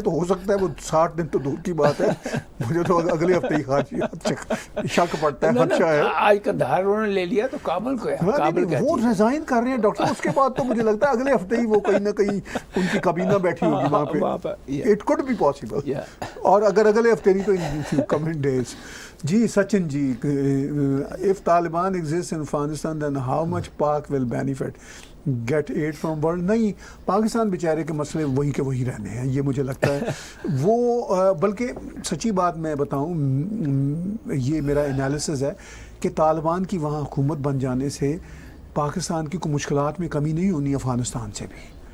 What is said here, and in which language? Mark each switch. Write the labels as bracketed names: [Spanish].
[Urdu] تو ہو سکتا ہے وہ 60 دن تو دور کی بات ہے, مجھے تو اگلے ہفتے ہی شک پڑتا ہے, خدشہ ہے. آج کندھار انہوں نے لے لیا تو کابل کو ہے, وہ ریزائن کر رہے ہیں ڈاکٹر. اس کے بعد تو مجھے لگتا ہے اگلے ہفتے ہی وہ کہیں نہ کہیں ان کی کابینہ بیٹھی ہوگی وہاں پہ. [English] It could be possible. [Urdu] اور اگر اگلے ہفتے نہیں تو [English] In coming days. جی Sachin ji, if Taliban exists in Afghanistan then how much Pak will benefit? Get aid from world. [Urdu] نہیں, پاکستان بیچارے کے مسئلے وہی کے وہی رہنے ہیں, یہ مجھے لگتا ہے. وہ بلکہ سچی بات میں بتاؤں, یہ میرا انالیسز ہے کہ طالبان کی وہاں حکومت بن جانے سے پاکستان کی کوئی مشکلات میں کمی نہیں ہونی افغانستان سے بھی.